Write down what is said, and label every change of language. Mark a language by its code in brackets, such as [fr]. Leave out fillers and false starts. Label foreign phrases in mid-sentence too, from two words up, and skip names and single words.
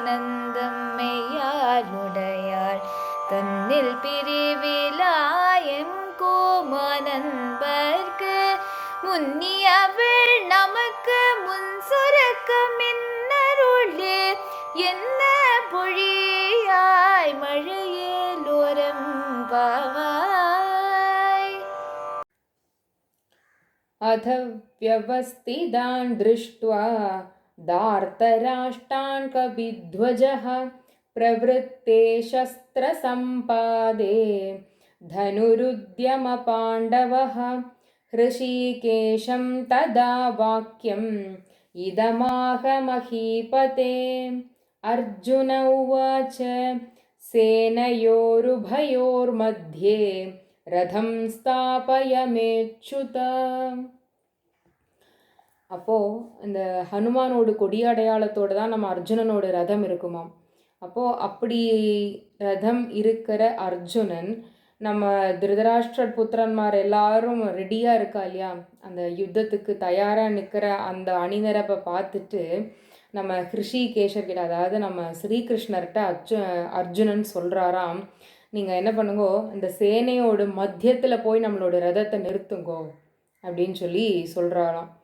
[ta] நந்தம்மையாளுடையாள் தன்னில் பிரிவிலாயம் கோமனன்பர்க்கு முன்னியவள் நமக்கு முன் சுரக்க மின்னருளே என்ன பொழியாய் மழையேலோரம் பாவாய். [sa] अथ व्यवस्थितान् दृष्ट्वा दार्तराष्ट्रान् कपिध्वजः प्रवृत्ते शस्त्रसम्पादे धनुरुद्यमपाण्डवः हृषीकेशं तदा वाक्यम् इदमाह महीपते. अर्जुन उवाच सेनयोरुभयोर्मध्ये रथं स्थापयमेच्युत. [ta] அப்போது இந்த ஹனுமானோட கொடியடையாளத்தோடு தான் நம்ம அர்ஜுனனோட ரதம் இருக்குமாம். அப்போது அப்படி ரதம் இருக்கிற அர்ஜுனன் நம்ம திருதராஷ்டிரர் புத்திரன்மார் எல்லாரும் ரெடியாக இருக்கா இல்லையா, அந்த யுத்தத்துக்கு தயாராக நிற்கிற அந்த அணிநிரப்பை பார்த்துட்டு நம்ம ஹிருஷிகேஷர்கிட்ட, அதாவது நம்ம ஸ்ரீகிருஷ்ணர்கிட்ட அர்ஜுனன் சொல்கிறாராம், நீங்கள் என்ன பண்ணுங்கோ, இந்த சேனையோட மத்தியத்தில் போய் நம்மளோட ரதத்தை நிறுத்துங்கோ அப்படின்னு சொல்லி சொல்கிறாராம்.